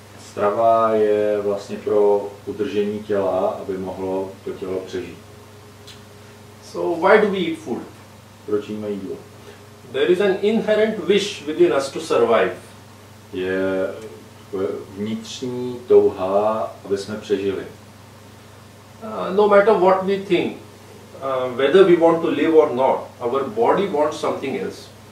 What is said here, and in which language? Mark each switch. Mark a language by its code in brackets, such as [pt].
[cs] Strava je vlastně pro udržení těla, aby mohlo to tělo přežít. [en] So why do we eat food? [cs] Proč jíme jídlo? [en] There is an inherent wish within us to survive. [cs] Je vnitřní touha, aby jsme přežili. [en] No matter what we think, whether we want to live or not, our body wants something else.